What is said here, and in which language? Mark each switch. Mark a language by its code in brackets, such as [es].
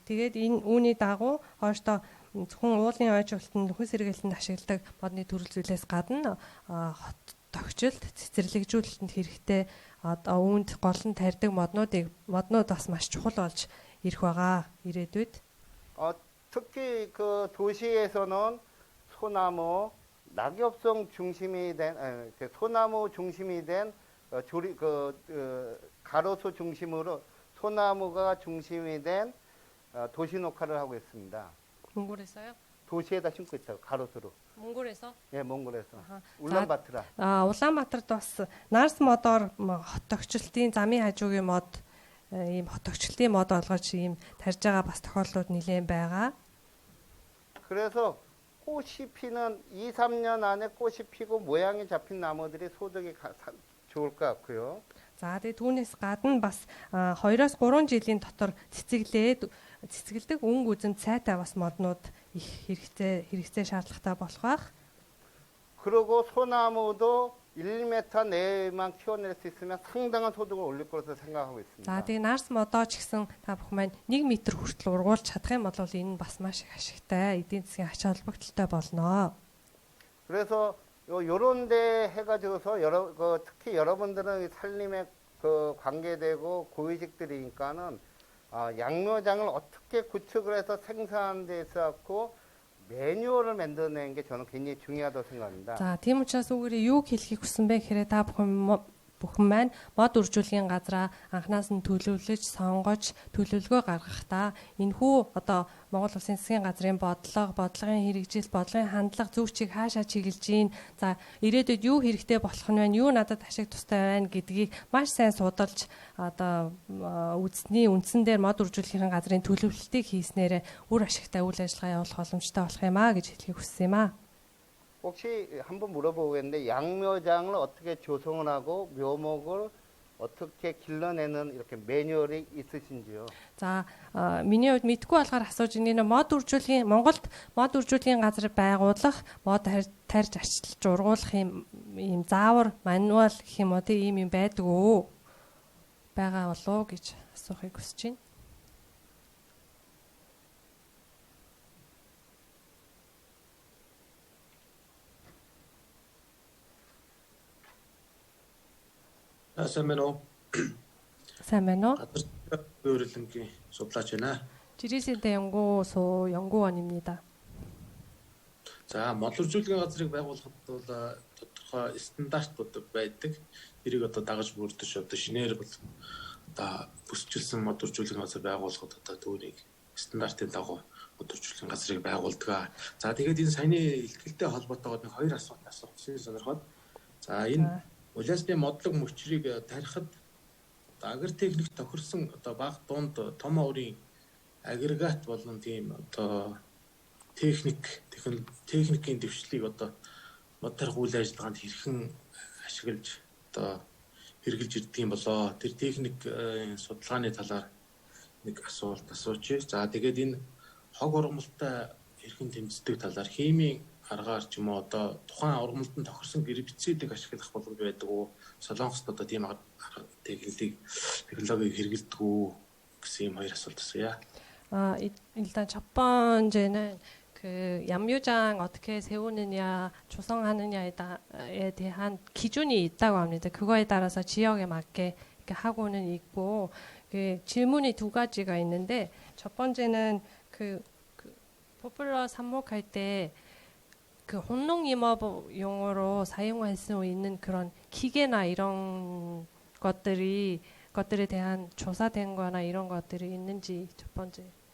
[mn] Тэгээд энэ үүний дагуу хоошдоо зөвхөн уулын ойжуулалтанд хүнс сэргээлтэнд ашигладаг модны төрөл зүйлээс гадна хот тогтчлт цэцэрлэгжүүлэлтэнд хэрэгтэй одоо үүнд гол нь тарьдаг моднууд бас маш чухал болж ирэх байгаа ирээдүйд. [ko] 특히 도시에서는 소나무, 낙엽송 중심이 된 소나무 중심이 된 가로수 중심으로 소나무가 중심이 된 도시 녹화를 하고 있습니다. 몽골에서요? 도시에다 심고 있다고 가로수로. 몽골에서? 예, 몽골에서. 울란바토르. [mn] Улаанбаатарт бас Нарс модоор хот тогтчлтын замын хажуугийн мод ийм хот тогтчлтын мод олгож ийм тарьж байгаа бас тохиолдлууд нэлээд байгаа. [ko] 그래서 꽃이 피는 2, 3년 안에 꽃이 피고 모양이 잡힌 나무들이 소득이 좋을 것 같고요. [mn] За тэгээ түүнээс гадна бас 2-3 жилийн дотор цэцгэлдэг өнгө үзэм цайтай бас моднууд их хэрэгцээ шаардлагатай болох байх. [ko] 그리고 소나무도 1m 내만 키워낼 수 있으면 상당한 소득을 올릴 것으로 생각하고 있습니다. [mn] За тэгээ Нарс модоо ч гэсэн та бүхэн маань 1 м хүртэл ургуулж чадах юм бол энэ бас маш их ашигтай эдийн засгийн ач холбогдолтой болно. [ko] 그래서 요런 데 해가지고서 특히 여러분들은 산림에 관계되고 고위직들이니까는 양묘장을 어떻게 구축을 해서 생산하는 데 있어서 매뉴얼을 만들어내는 게 저는 굉장히 중요하다고 생각합니다. [mn] За тийм учраас үүгээрээ юу хэлхийг хүсэн бэ гэхээр та бүхэн маань мод үржүүлгийн газраа анханаас нь төлөвлөж, сонгож, төлөвлөгөө гаргахдаа энэхүү одоо Монгол Улсын засгийн газрын бодлогын хэрэгжил, бодлогын хандлага зөвчийг хаашаа чиглэж гин, за ирээдүйд юу хэрэгтэй болох нь байна, юу надад ашиг тустай байна гэдгийг маш сайн судалж одоо үндэсний үндсэн дээр мод үржүүлгийн газрын төлөвлөлтийг хийснээр үр ашигтай үйл ажиллагаа явуулах боломжтой болох юм а гэж хэлхийг хүссэн юм а. [ko] 혹시 한번 물어보겠는데 양묘장을 어떻게 조성을 하고 묘목을 어떻게 길러내는 이렇게 매뉴얼이 있으신지요? [mn] За миний хувьд мэдгүй болохоор асууж байна. Мод үржүүлгийн Монголд мод үржүүлгийн газар байгуулах, мод тарьж арчилж ургуулах юм заавар мануал гэх юм уу тийм юм байдаг уу? Байгаа болов уу гэж асуухыг хүсэж байна. Сайн байна уу? Сайн байна уу? Өөрөлдөнгийн судлаач байна. [ko] 지리세대 연구소 연구원입니다. [mn] За модулжуулгын газрыг байгуулахад бол тодорхой стандартууд байдаг. Тэрийг одоо дагаж бүрдэж одоо шинээр бол одоо бүсчилсэн модулжуулгын газар байгуулахад одоо түүнийг стандартын дагуу модулжуулгын газрыг байгуулдаг. За тэгээд энэ саяны ихтгэлтэй холбоотойгоо нэг хоёр асуулт асуусан сонирхоод. За энэ улаасны модлог мөчрийг тарихад агротехник тохирсон одоо баг дунд том оврын агрегат болон тийм одоо техникийн дэвшлийг одоо мод тарих үйл ажиллагаанд хэрхэн ашиглаж одоо хэрэгжилж ирдэг юм болоо. Тэр техник судалгааны талаар нэг асуулт асуучих. За тэгээд энэ хог ургамалтай хэрхэн тэмцдэг талаар химийн аргаар ч юм уу одоо тухайн ургамалтанд тохирсон гербицидыг ашиглах боломж байдаг уу? Солонгост одоо тийм технологиг хэрэгэлдэг үү гэсэн юм хоёр асуулт асууя. [ko] 일단 첫 번째는 그 얌유장 어떻게 세우느냐, 조성하느냐에 대한 기준이 있다고 합니다. 그거에 따라서 지역에 맞게 이렇게 하고는 있고, 그 질문이 두 가지가 있는데, 첫 번째는 그 포플러 삽목할 때 그 혼농임업용으로 사용할 수 있는 그런 기계나 이런 것들에 대한 조사된 거나 이런 것들이 있는지 첫 번째.